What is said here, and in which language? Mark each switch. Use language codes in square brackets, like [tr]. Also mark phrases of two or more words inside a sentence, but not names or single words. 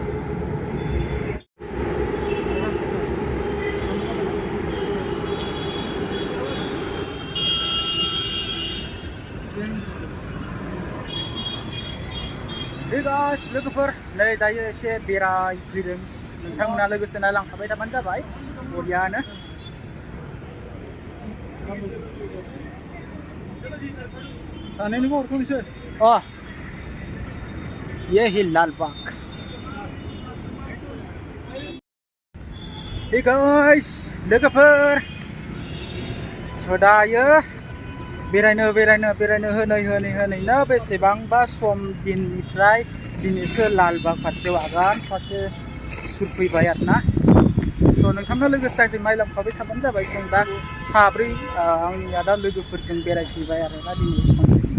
[en] Hey guys, [brx] लोगोफोर नै दायो एसे बेरायफैदों नोंथांमोना लोगोसे नायलांफाबाय थाबानो जाबाय बरियानो ये ही लालबाग [en] Hey guys, [brx] लोगोफोर दायो बेरायनो होनैनो बेसेबांबा सम दिननिफ्राय दिनैसो लालबाग फारसे आगान फारसे सुरफैबाय आरोना नोंथांनो लोगोसे आंजों नायलांफाबाय थाबानो जाबाय जों दा साब्रै आंनि आदा लोगोफोरजों बेरायफैबाय आरोना दिनै खनसे